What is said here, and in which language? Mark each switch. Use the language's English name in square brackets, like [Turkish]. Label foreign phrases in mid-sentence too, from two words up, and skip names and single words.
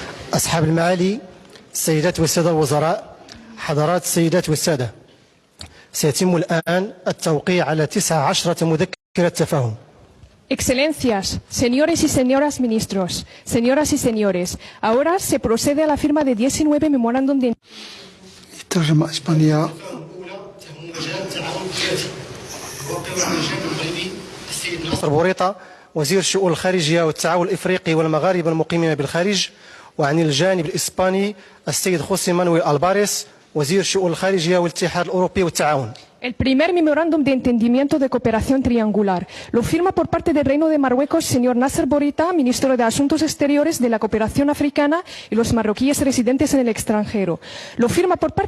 [Arabic] أصحاب المعالي، السيدات والسادة الوزراء، حضرات السيدات والسادة، سيتم الآن التوقيع على 19 مذكرة تفاهم. [Spanish] Excelencias, señores y señoras ministros, señoras y señores, ahora se procede a la firma de 19 memorándum de... [Arabic] ترجمة إسبانية. ناصر بوريطة وزير الشؤون الخارجية والتعاون الإفريقي والمغاربة المقيمين بالخارج، وعن الجانب الإسباني السيد خوسي مانويل ألباريس وزير الشؤون الخارجية والاتحاد الأوروبي والتعاون. [Spanish] El primer memorándum de entendimiento de cooperación triangular lo firma por parte del Reino de Marruecos señor Nasser Bourita, ministro de Asuntos Exteriores de la Cooperación Africana y los marroquíes residentes en el extranjero. Lo firma por parte